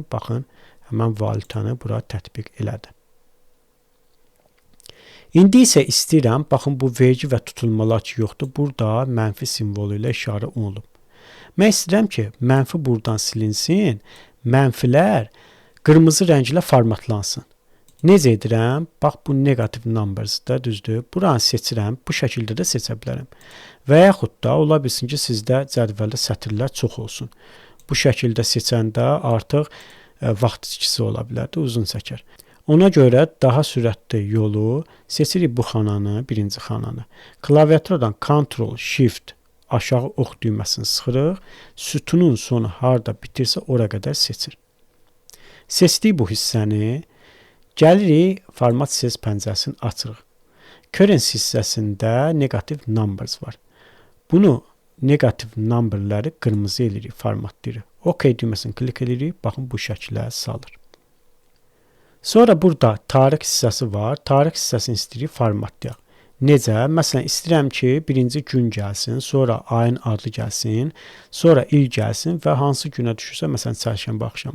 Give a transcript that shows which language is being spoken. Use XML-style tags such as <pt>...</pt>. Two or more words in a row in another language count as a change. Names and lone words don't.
<az>Baxın, həmən valyutanı bura tətbiq elədi. İndi isə istəyirəm, baxın, bu vergi və tutulmalar ki, yoxdur. Burada mənfi simvolu ilə işarə olunub. Mən istəyirəm ki, mənfi buradan silinsin, mənfilər qırmızı rənglə formatlansın. Necə edirəm? Bax, bu</az> <en>negative numbers-da,</en> <az>düzdür? Buranı seçirəm, bu şəkildə də seçə bilərəm. Və yaxud da, ola bilsin ki, sizdə cədvəldə sətirlər çox olsun. Bu şəkildə seçəndə artıq vaxt itkisi ola bilər də, uzun çəkər. Ona görə daha sürətli yolu seçirik bu xananı, birinci xananı. Klaviaturadan Ctrl, Shift, aşağı ox düyməsini sıxırıq. Sütunun sonu harada bitirsə, ora qədər seçir. Seçdik bu hissəni. Gəlirik,</az> <en>format sez</en> <az>pəncəsini açırıq. Currency hissəsində</az> <en>negative numbers</en> <az>var. Bunu</az> <en>negative numberləri</en> <az>qırmızı edirik, formatlayırıq. OK düyməsini klik edirik, baxın bu şəklə salır. Sonra burada tarix hissəsi var. Tarix hissəsini istəyirik formatlayaq. Necə? Məsələn, istəyirəm ki, birinci gün gəlsin, sonra ayın adı gəlsin, sonra il gəlsin və hansı günə düşürsə, məsələn, çərşənbə axşamı.</az>